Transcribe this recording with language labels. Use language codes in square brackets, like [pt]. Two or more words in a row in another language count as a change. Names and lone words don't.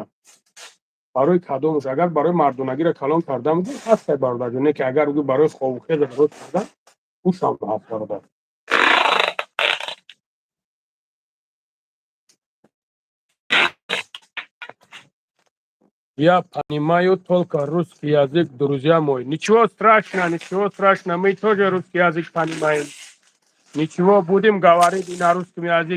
[tg] Барои кадомуш? Агар барои мардонагиро калон кардан бугӯ ҳастай бародарҷон, не ки агар бугӯ барои хобухеза дароз кардан гӯшам ҳаст бародар. [ru] Я понимаю только русский язык, друзья мои. Ничего страшного, мы тоже русский язык понимаем. Ничего, будем говорить и на русском языке.